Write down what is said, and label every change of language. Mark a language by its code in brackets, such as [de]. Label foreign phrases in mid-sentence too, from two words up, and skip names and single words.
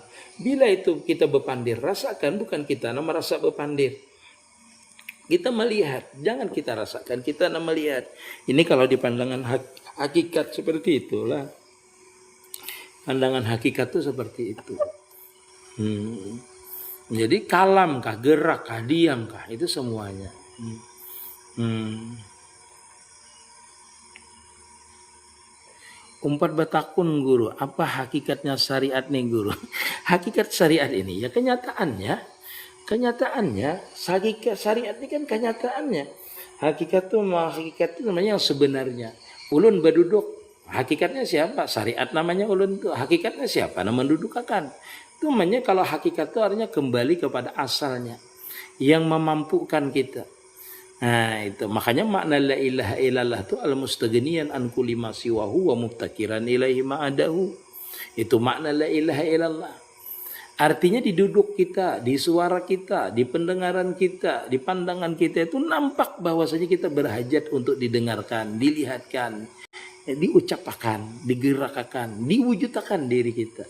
[id] Bila itu kita berpandir, rasakan, bukan kita merasa berpandir. Kita melihat, jangan kita rasakan, kita melihat. Ini kalau di pandangan hakikat seperti itulah. Pandangan hakikat itu seperti itu. Jadi kalam kah, gerak kah, diam kah, itu semuanya. [bjn] Umpat batakun guru, apa hakikatnya syariat nih guru? [id] Hakikat syariat ini ya kenyataannya, hakikat syariat ini kan kenyataannya. Hakikat itu namanya yang sebenarnya. [bjn] Ulun berduduk, hakikatnya siapa? Syariat namanya ulun itu. [id] Hakikatnya siapa? Nama mendudukakan. Itu namanya kalau hakikat itu artinya kembali kepada asalnya yang memampukan kita. Nah, itu makanya makna [ar] لا إله إلا الله itu المستغنيا عن كل ما سواه ومبتكرا إليه ما عداه. [id] Itu makna [ar] لا إله إلا الله. [id] Artinya di duduk kita, di suara kita, di pendengaran kita, di pandangan kita itu nampak bahwasanya kita berhajat untuk didengarkan, dilihatkan, diucapkan, digerakkan, diwujudkan diri kita.